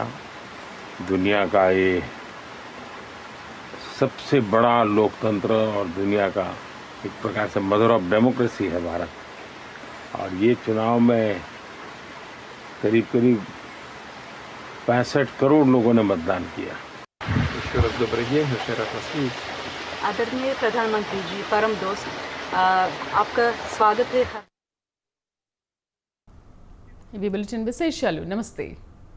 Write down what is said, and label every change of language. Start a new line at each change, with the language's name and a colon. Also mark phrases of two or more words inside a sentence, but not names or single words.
Hindi: दुनिया का ये सबसे बड़ा लोकतंत्र और दुनिया का एक प्रकार से
English: mother of democracy
Hindi: है भारत. और ये चुनाव में करीब 65 करोड़ लोगों ने मतदान किया.
Russian: еще раз добрый день, очень рад вас видеть.
Hindi: आदरणीय प्रधानमंत्री जी, परम दोस्त, आपका स्वागत है.
Telugu: ఇవి బులెటిన్ విశేషాలు. నమస్తే.